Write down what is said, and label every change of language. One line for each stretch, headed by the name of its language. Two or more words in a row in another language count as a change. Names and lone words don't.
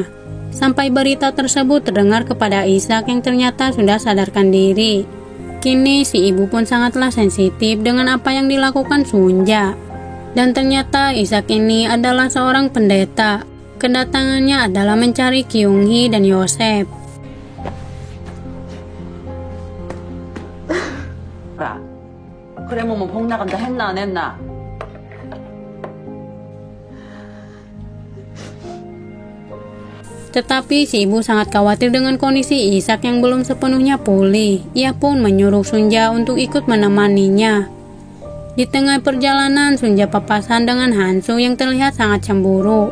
Indonesian: Sampai berita tersebut terdengar kepada Ishak yang ternyata sudah sadarkan diri. Kini, si ibu pun sangatlah sensitif dengan apa yang dilakukan Sunja. Dan ternyata Ishak ini adalah seorang pendeta. Kedatangannya adalah mencari Kyung-hee dan Yosef.
Korean: 그래 뭐 복나간다 했나 안 했나?
Indonesian: Tetapi si ibu sangat khawatir dengan kondisi Ishak yang belum sepenuhnya pulih. Ia pun menyuruh Sunja untuk ikut menemaninya. Di tengah perjalanan, Sunja papasan dengan Hansu yang terlihat sangat cemburu.